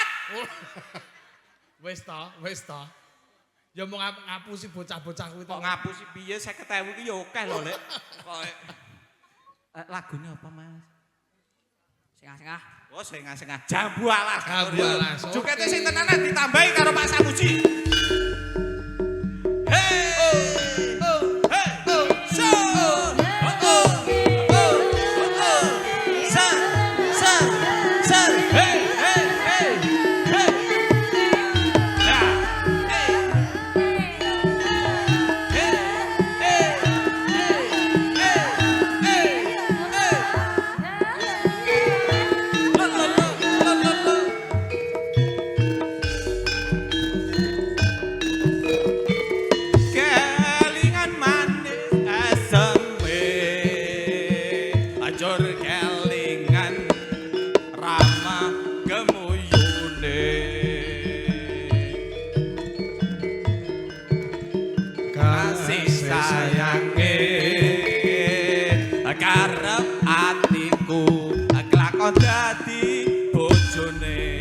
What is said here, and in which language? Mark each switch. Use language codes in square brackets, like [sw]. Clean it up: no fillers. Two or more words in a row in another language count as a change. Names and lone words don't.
[jv] Oh. Wis ta. Ya mau ngapusi bocah-bocah kuwi to. Kok ngapusi piye 50.000 ki ya akeh lho, Lek. Kok lagune apa, Mas? Sengah-sengah. Oh, sengah-sengah. Jambu alas. Jambu alas, oke. Jukete sing tenanan ditambahi karo Pak Samuji. Hei! Hei! So! Ser! Hei! Hei! Hei! Hei! Ya! Hei! Hei! Hei! Kelingan manis aseme ajur kelingan rama gemuyune kasih sayange karep atiku kelakon dadi bojone.